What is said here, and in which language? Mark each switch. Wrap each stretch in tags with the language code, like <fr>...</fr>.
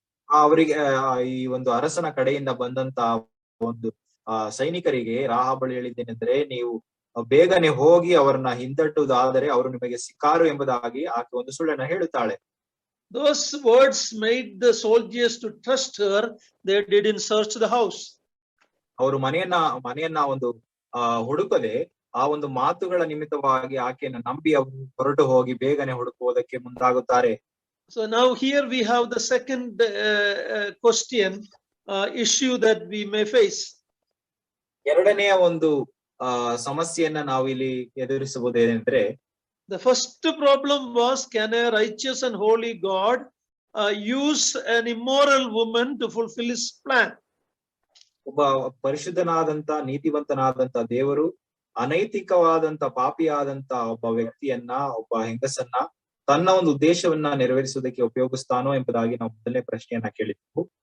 <kn>ಅವರಿಗೆ ಈ ಒಂದು ಅರಸನ ಕಡೆಯಿಂದ ಬಂದಂತ ಒಂದು ಸೈನಿಕರಿಗೆ ರಾಹಾಬಳು ಹೇಳಿದ್ದೇನೆಂದ್ರೆ, ನೀವು ಬೇಗನೆ ಹೋಗಿ ಅವರನ್ನ ಹಿಂದಟ್ಟುವುದಾದರೆ ಅವರು ನಿಮಗೆ ಸಿಕ್ಕಾರು ಎಂಬುದಾಗಿ ಆಕೆ ಒಂದು ಸುಳ್ಳನ್ನ ಹೇಳುತ್ತಾಳೆ.</kn> <en>Those words made the soldiers to trust her. They didn't search the house.</en> <kn>ಅವರು ಮನೆಯನ್ನ ಒಂದು ಹುಡುಕದೆ ಆ ಒಂದು ಮಾತುಗಳ ನಿಮಿತ್ತವಾಗಿ ಆಕೆಯನ್ನು ನಂಬಿ ಅವರು ಹೊರಟು ಹೋಗಿ ಬೇಗನೆ ಹುಡುಕುವುದಕ್ಕೆ ಮುಂದಾಗುತ್ತಾರೆ.</kn> <en>So now here we have the second question, issue that we may face.</en> <kn>ಎರಡನೆಯ ಒಂದು ಸಮಸ್ಯೆಯನ್ನ ನಾವು ಇಲ್ಲಿ ಎದುರಿಸಬಹುದೇನೆಂದ್ರೆ,</kn> <en>the first problem was, can a righteous and holy God use an immoral woman to fulfill his plan?</en> <kn>ಒಬ್ಬ ಪರಿಶುದ್ಧನಾದಂತ ನೀತಿವಂತನಾದಂತ ದೇವರು ಅನೈತಿಕವಾದಂತ ಪಾಪಿಯಾದಂತ ಒಬ್ಬ ವ್ಯಕ್ತಿಯನ್ನ, ಒಬ್ಬ ಹೆಂಗಸನ್ನ ತನ್ನ ಒಂದು ಉದ್ದೇಶವನ್ನ ನೆರವೇರಿಸುವುದಕ್ಕೆ ಉಪಯೋಗಿಸ್ತಾನೋ ಎಂಬುದಾಗಿ ನಾವು ಮೊದಲನೇ ಪ್ರಶ್ನೆಯನ್ನ ಕೇಳಿದ್ವು.</kn>